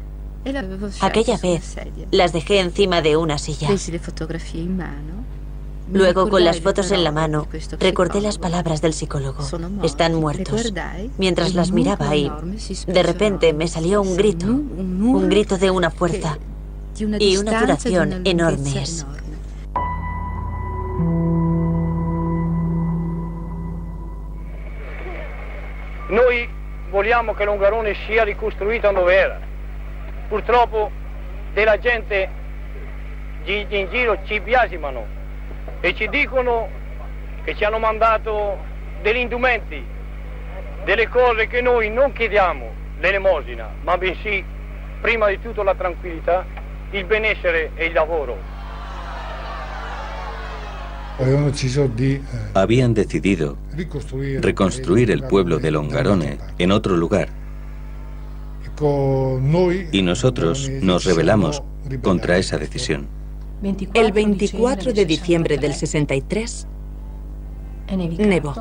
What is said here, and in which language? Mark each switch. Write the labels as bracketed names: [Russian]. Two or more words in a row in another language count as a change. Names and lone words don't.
[Spanish] Aquella vez las dejé encima de una silla. Luego, con las fotos en la mano, recordé las palabras del psicólogo. Están muertos. Mientras las miraba y, de repente, me salió un grito de una fuerza y una duración enormes. [Italian] Noi vogliamo che Longarone sia ricostruita dove era. Purtroppo della gente in giro ci biasimano e ci dicono che ci hanno mandato degli indumenti, delle cose che noi non chiediamo, l'elemosina, ma bensì, prima di tutto, la tranquillità, il benessere e il lavoro. [Spanish] Habían decidido reconstruir el pueblo de Longarone en otro lugar. Y nosotros nos rebelamos contra esa decisión. El 24 de diciembre del 63, nevó.